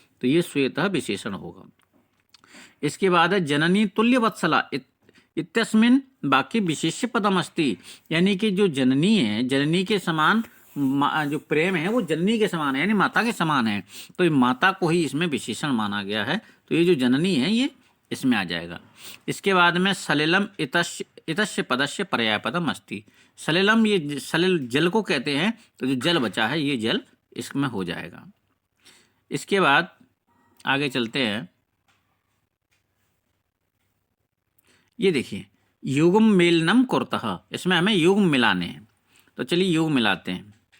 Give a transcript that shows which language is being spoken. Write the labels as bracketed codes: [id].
[hi] तो ये श्वेत विशेषण होगा। इसके बाद है [sa] जननी तुल्य वत्सला इत्यस्मिन् बाकी विशेष्य पदम अस्ति, [hi] यानी कि जो जननी है, जननी के समान जो प्रेम है वो जननी के समान है, यानी माता के समान है। तो माता को ही इसमें विशेषण माना गया है। तो ये जो जननी है ये इसमें आ जाएगा। इसके बाद में सलिलम [sa] इतस्य पदस्य पर्यायपदम अस्ति। [hi] सलिलम, ये सलिल जल को कहते हैं, तो जो जल बचा है ये जल इसमें हो जाएगा। इसके बाद आगे चलते हैं। ये देखिए, [sa] युग्म मेलनम कुर्तः, [hi] इसमें हमें युग्म मिलाने हैं, तो चलिए युग्म मिलाते हैं।